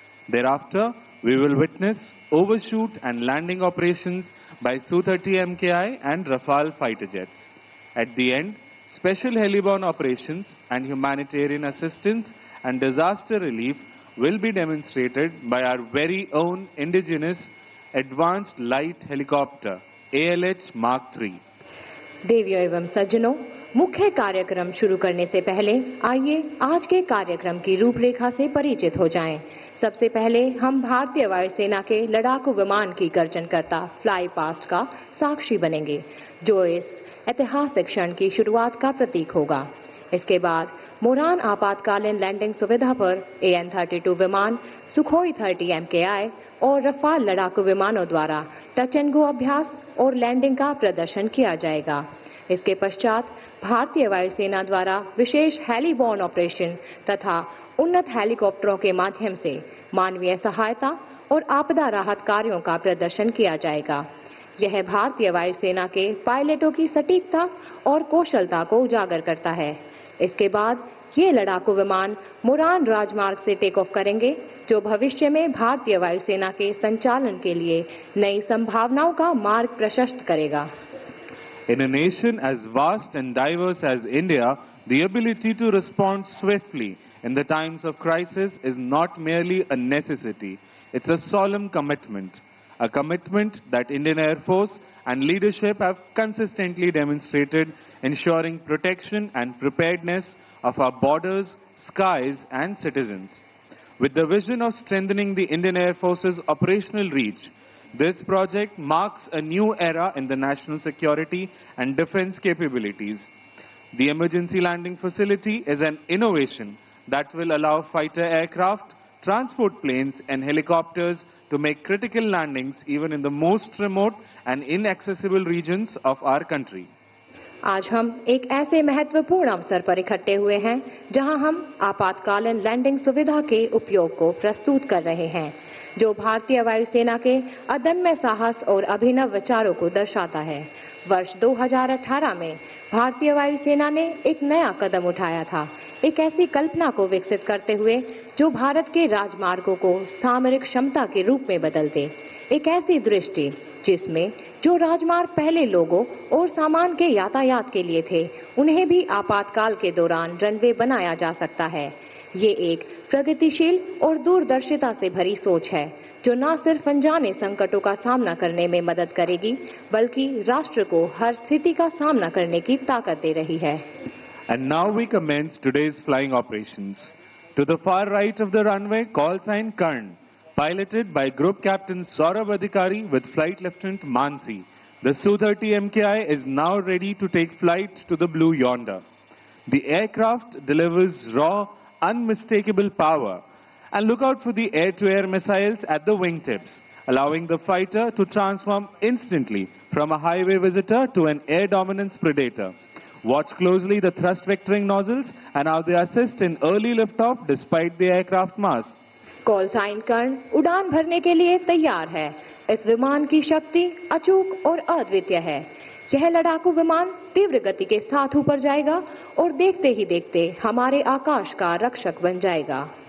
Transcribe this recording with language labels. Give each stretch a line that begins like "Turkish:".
English: Thereafter, we will witness overshoot and landing operations by Su-30MKI and Rafale fighter jets. At the end, special heliborne operations and humanitarian assistance and disaster relief will be demonstrated by our very own indigenous advanced light helicopter ALH Mark III.
Hindi: देवियों एवं सज्जनों, मुख्य कार्यक्रम शुरू करने से पहले आइए आज के कार्यक्रम की रूपरेखा से परिचित हो जाएं। सबसे पहले हम भारतीय वायुसेना के लड़ाकू विमान की गर्जनकर्ता फ्लाई पास्ट का साक्षी बनेंगे, जो इस ऐतिहासिक क्षण की शुरुआत का प्रतीक होगा। इसके बाद मोरान आपातकालीन लैंडिंग सुविधा पर AN-32 विमान, सुखोई 30 MKI और रफाल लड़ाकू विमानों द्वारा टच एंड गो अभ्यास और लैंडिंग का प्रदर्शन किया जाएगा। इसके पश्चात भारतीय वायुसेना द्वारा विशेष हेलीबॉर्न ऑपरेशन तथा उन्नत हेलीकॉप्टरों के माध्यम से मानवीय सहायता और आपदा राहत कार्यों का प्रदर्शन किया जाएगा। यह भारतीय वायुसेना के पायलटों की सटीकता और कौशलता को उजागर करता है। इसके बाद ये लड़ाकू विमान मोरान राजमार्ग से टेक ऑफ करेंगे, जो भविष्य में भारतीय वायुसेना के संचालन के लिए नई संभावनाओं का मार्ग प्रशस्त करेगा।
English: In a nation as vast and diverse as India, the ability to respond swiftly in the times of crisis is not merely a necessity, it's a solemn commitment. a commitment that Indian Air Force and leadership have consistently demonstrated, ensuring protection and preparedness of our borders, skies and citizens. With the vision of strengthening the Indian Air Force's operational reach, this project marks a new era in the national security and defense capabilities. The emergency landing facility is an innovation that will allow fighter aircraft, transport planes and helicopters to make critical landings even in the most remote and inaccessible regions of our country.
Hindi: आज हम एक ऐसे महत्वपूर्ण अवसर पर इकट्ठे हुए हैं जहां हम आपातकालीन लैंडिंग सुविधा के उपयोग को प्रस्तुत कर रहे हैं, जो भारतीय वायुसेना के अदम्य साहस और अभिनव विचारों को दर्शाता है। वर्ष 2018 में भारतीय वायुसेना ने एक नया कदम उठाया था, एक ऐसी कल्पना को विकसित करते हुए जो भारत के राजमार्गों को सामरिक क्षमता के रूप में बदल दे। एक ऐसी दृष्टि जिसमें जो राजमार्ग पहले लोगों और सामान के यातायात के लिए थे, उन्हें भी आपातकाल के दौरान रनवे बनाया जा सकता है। ये एक प्रगतिशील और दूरदर्शिता से भरी सोच है, जो न सिर्फ अनजाने संकटों का सामना करने में मदद करेगी, बल्कि राष्ट्र को हर स्थिति का सामना करने की ताकत दे रही है।
English: And now we commence today's flying operations. To the far right of the runway, call sign Karn, piloted by Group Captain Saurabh Adhikari with Flight Lieutenant Mansi. The Su-30MKI is now ready to take flight to the blue yonder. The aircraft delivers raw, unmistakable power. And look out for the air-to-air missiles at the wingtips, allowing the fighter to transform instantly from a highway visitor to an air dominance predator. Watch closely the thrust vectoring nozzles and how they assist in early liftoff despite the aircraft mass.
Hindi: Call sign कर्ण उड़ान भरने के लिए तैयार है। इस विमान की शक्ति अचूक और अद्वितीय है। यह लड़ाकू विमान तीव्र गति के साथ ऊपर जाएगा और देखते ही देखते हमारे आकाश का रक्षक बन जाएगा।